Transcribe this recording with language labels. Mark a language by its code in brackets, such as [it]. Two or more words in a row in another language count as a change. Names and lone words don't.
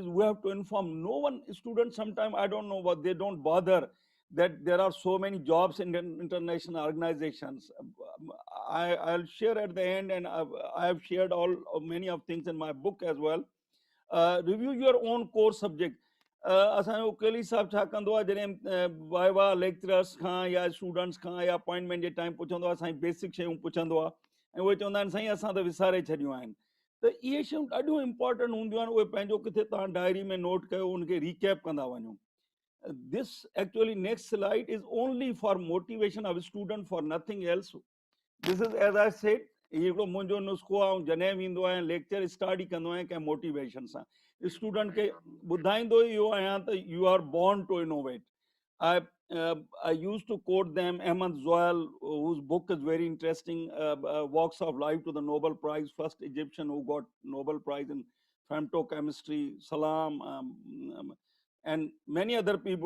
[en] We have to inform. No one, students, sometimes I don't know what, they don't bother that there are so many jobs in international organizations. I'll share at the end, and I have shared many of things in my book as well. Review your own core subject. [sd] असांजो केली साहब छा कंदो आहे, जॾहिं [en] viva lecturers [sd] खां या स्टूडेंट्स खां या अपॉइंटमेंट जे टाइम पुछंदो आहे, साईं बेसिक शयूं पुछंदो आहे, ऐं उहे चवंदा आहिनि साईं असां त विसारे छॾियूं आहिनि। त इहे शयूं ॾाढियूं इंपॉर्टेंट हूंदियूं आहिनि। उहे पंहिंजो किथे तव्हां डायरी में नोट कयो, उनखे रीकैप कंदा वञो। [en] This actually next slide is only for motivation of student, for nothing else. This is, as I said, [sd] हिकिड़ो मुंहिंजो नुस्ख़ो आहे, जॾहिं वेंदो आहियां [en] lecture start [sd] ई कंदो आहियां कंहिं मोटिवेशन सां, स्टूडेंट खे ॿुधाईंदो इहो आहियां त [en] you are born to innovate. I I used to quote them Ahmad Zoal, whose book is very interesting, Walks of Life to the Nobel Prize, first Egyptian who got Nobel Prize in femtochemistry, Salam, and many other people.